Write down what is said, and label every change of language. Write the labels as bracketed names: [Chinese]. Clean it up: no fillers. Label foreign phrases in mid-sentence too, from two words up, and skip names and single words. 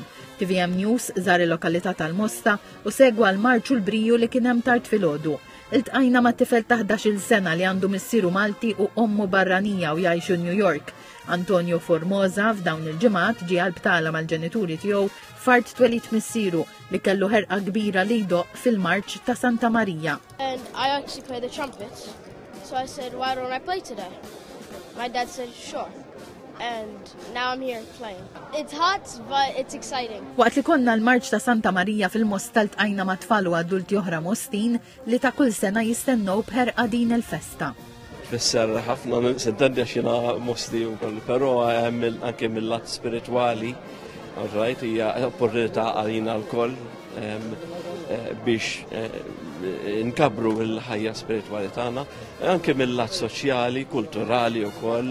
[Maltese] TVM News żar il-lokalità tal-Mosta u segwa l-marċu l-briju li kien hemm tard filgħodu. Iltqajna ma' tifel ta' 11-il sena li għandu missieru Malti u ommu barranija u jgħixu New York. Antonio Formosa f'dawn il-ġimgħat ġie għall-btala mal-ġenituri tiegħu fart twelid missieru li kellu ħerqa kbira li jdoq fil-marċ ta' Santa Marija. [English] And I actually play the trumpet. So I said, why don't I play today? My dad said, sure. And now I'm here playing. It's hot, but it's exciting. [Maltese] Waqt li konna l-marċ ta' Santa Marija fil-Mosta ltqajna ma' tfal u adulti oħra Mostin li ta' kull sena jistennew b'ħerqa din il-festa. Fisser ħafna sentendi xina Mosti u koll, però anke mill-lat spirituali, hija opportunità għalina l-koll biex nkabru l-ħajja spirituali tagħna, anke mill-lat soċjali, kulturali wkoll.